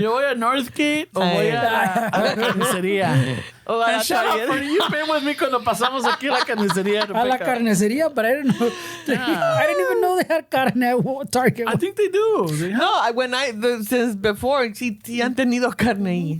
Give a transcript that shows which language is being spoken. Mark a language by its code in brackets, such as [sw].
[es] yo voy a Northgate o voy a la carnicería. [en] Oh, And shout out for you. Been with me [es] cuando pasamos aquí a la carnicería. A la carnicería, [en] but I didn't know. I didn't even know they had carne at Target. I think they do. They have- [es] No, [en] since before, [es] sí han tenido carne ahí.